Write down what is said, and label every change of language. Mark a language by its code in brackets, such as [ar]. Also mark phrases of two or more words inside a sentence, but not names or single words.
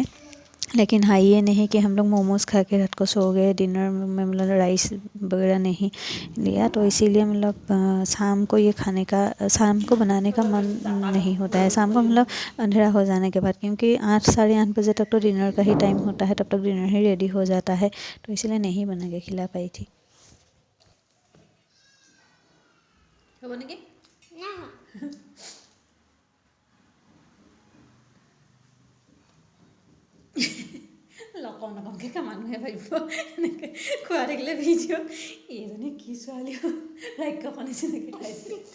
[hi] लेकिन हाँ, ये नहीं कि हम लोग मोमोज़ खा के रात को सो गए, डिनर में राइस वगैरह नहीं लिया। तो इसीलिए शाम को ये खाने का शाम को बनाने का मन नहीं होता है। शाम को अंधेरा हो जाने के बाद, क्योंकि 8 साढ़े 8 बजे तक तो डिनर का ही टाइम होता है, तब तक डिनर ही रेडी हो जाता है, तो इसलिए नहीं बना के खिला पाई थी। [as] লকমকে মানুহে ভাবিব এনেকৈ খোৱা দেখিলে ভিডিঅ' এইজনী কি ছোৱালী ৰাক্ষসৰ নিচিনাকৈ খাইছে।